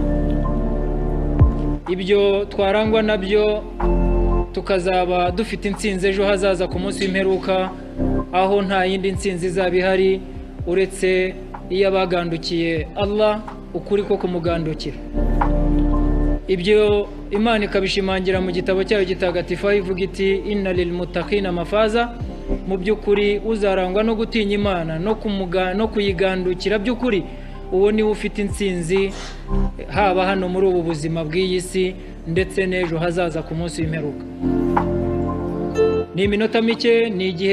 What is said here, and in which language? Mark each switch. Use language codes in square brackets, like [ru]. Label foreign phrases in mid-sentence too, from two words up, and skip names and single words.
[rw] ibyo twarangwa nabyo tukazaba dufite intsinzi ejo hazaza ku munsi w'imperuka aho nta yindi ntsinzi izaba ihari uretse iyo abagandukiye Allah ukuri ko kumugandukira ibyo Imana ikabishimangira mu gitabo cyayo gitagatifu ivuga iti [ar] إن للمتقين مفازا [rw] mu by'ukuri uzarangwa no gutinya Imana no kuyigandukira by'ukuri uwo ni ufite intsinzi haba hano muri ubu buzima bw'iyi si ndetse n'ejo hazaza ku munsi w'imperuka ni iminota mike ni igihe